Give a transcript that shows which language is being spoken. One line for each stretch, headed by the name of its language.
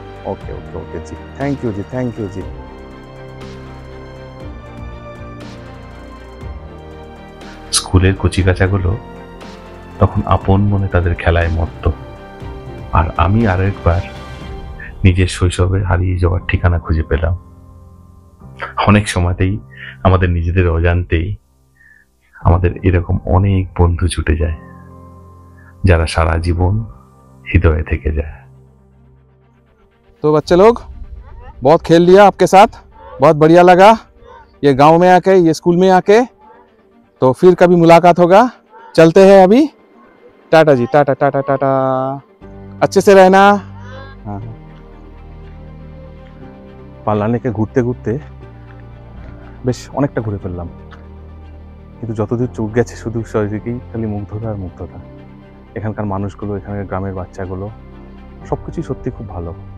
Hindi: Okay okay okay ji, thank you ji, thank you जी।
Bangla: স্কুলের কচিকাচাগুলো তখন আপন মনে তাদের খেলায় মত্ত, আর আমি আরো একবার নিজের শৈশবে হারিয়ে যাওয়ার ঠিকানা খুঁজে পেলাম। অনেক সময়তেই আমাদের নিজেদের অজান্তেই আমাদের এরকম অনেক বন্ধু ছুটে যায়, যারা সারা জীবন হৃদয়ে থেকে যায়।
Hindi: तो बच्चे लोग, बहुत खेल लिया आपके साथ, बहुत बढ़िया लगा ये गांव में आके, ये स्कूल में आके। तो फिर कभी मुलाकात होगा, चलते हैं अभी। टाटा जी, टाटा टाटा टाटा, अच्छे से रहना।
Bangla: हाँ, পাল্লানে কে ঘুরতে ঘুরতে বেশ অনেকটা ঘুরে ফেললাম, কিন্তু যতদূর চোখ গেছে শুধু শরীরেই খালি মুগ্ধতা আর মুগ্ধতা। এখানকার মানুষগুলো, এখানকার গ্রামের বাচ্চাগুলো, সব কিছুই সত্যি খুব ভালো।